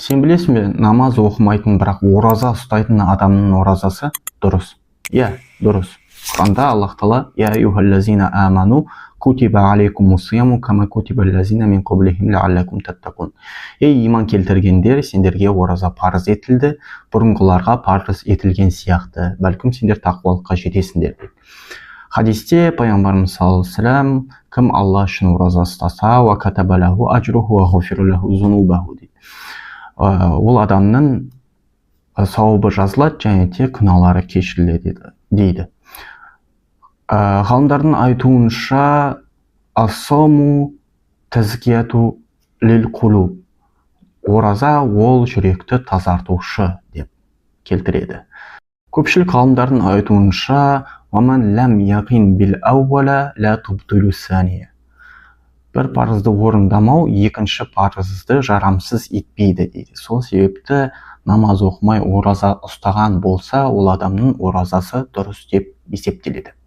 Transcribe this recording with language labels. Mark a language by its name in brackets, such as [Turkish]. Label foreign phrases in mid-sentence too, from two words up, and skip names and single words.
[Kazakh] Сен білесің бе, намаз оқымайтын, бірақ ораза ұстайтын адамның оразасы дұрыс. Иә, дұрыс. Құранда Аллах Тағала: [Arabic] "يا أيها الذين آمنوا كتب عليكم الصيام كما كتب الذين من قبلهم لعلكم تتقون." [Kazakh] Ей иман келтіргендер, сендерге ораза парыз етілді, бұрынғыларға парыз етілген сияқты, бәлкім сендер тақуалыққа жетесіңдер дейді. Хадисте пайғамбарымыз [Arabic] صلى الله عليه وسلم: [Kazakh] "Кім Алла үшін ораза ұстаса, [Arabic] وكتب له أجره وغفر له ذنوبه" [Kazakh] дейді. Ол адамның сауабы жазылады және те күнәлары кешіріледі дейді. Ғалымдардың айтуынша, [Arabic] الصوم تزكية للقلوب, [Kazakh] ораза ол жүректі тазартушы деп келтіреді. Көпшілік ғалымдардың айтуынша, [Arabic] وَمَنْ لَمْ يَقِنْ بِالْأَوَّلَ لَا تُبْطِلُ الثَّانِيَ, [Kazakh] бір парызды орындамау екінші парызды жарамсыз етпейді дейді. Сол себепті намаз оқымай ораза ұстаған болса, ол адамның оразасы дұрыс деп есептеледі.